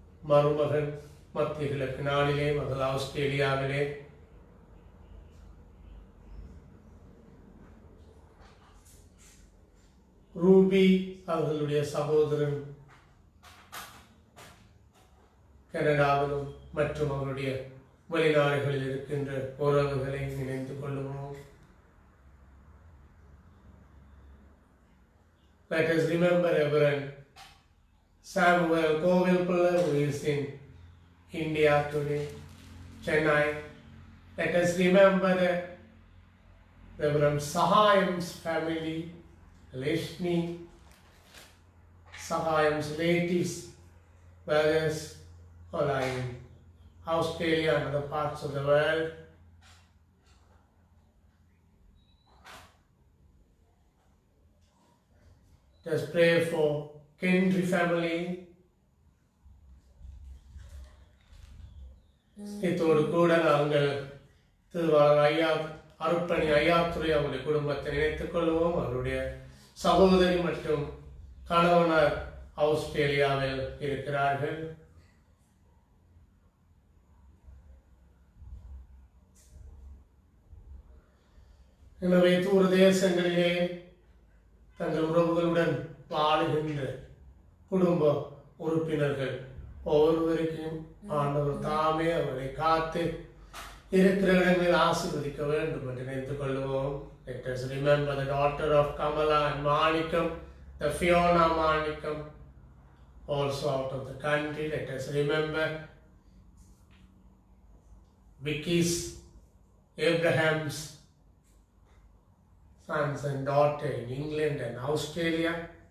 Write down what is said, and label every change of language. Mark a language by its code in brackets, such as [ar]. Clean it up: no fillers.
[ta] மருமகன் மத்திய கிழக்கு நாளிலே மகள் ஆஸ்திரேலியாவிலே ரூபி அவர்களுடைய சகோதரன் கனடாவிலும் மற்றும் அவருடைய வெளிநாடுகளில் இருக்கின்ற உறவுகளை நினைந்து கொள்ளுவோம். [en] Let us remember Reverend Samuel Kovilpilla, who is in India today, Chennai. Let us remember the Reverend Sahayam's family, Leshni, Sahayam's relatives, brothers, all are in Australia and other parts of the world. Just pray for Kendry family. [ta] இதோடு கூட நாங்கள் திருவாளர் ஐயா அருப்பணி ஐயாத்துறை அவருடைய குடும்பத்தை நினைத்துக் கொள்வோம். அவருடைய சகோதரி மற்றும் கணவனர் ஆஸ்திரேலியாவில் இருக்கிறார்கள். எனவே தூர தேசங்களிலே தங்கள் உறவுகளுடன் வாழுகின்ற குடும்ப உறுப்பினர்கள் ஒவ்வொருவருக்கும் ஆண்டவர் தாமே அவரை காத்து இருக்கிற இடங்களில் ஆசீர்வதிக்க வேண்டும் என்று நினைத்துக் கொள்வோம். [en] Let us remember the daughter of Kamala and Manikam, the Fiona Manikam, also out of the country. Let us remember Vicky's, Abraham's sons and daughter in England and Australia.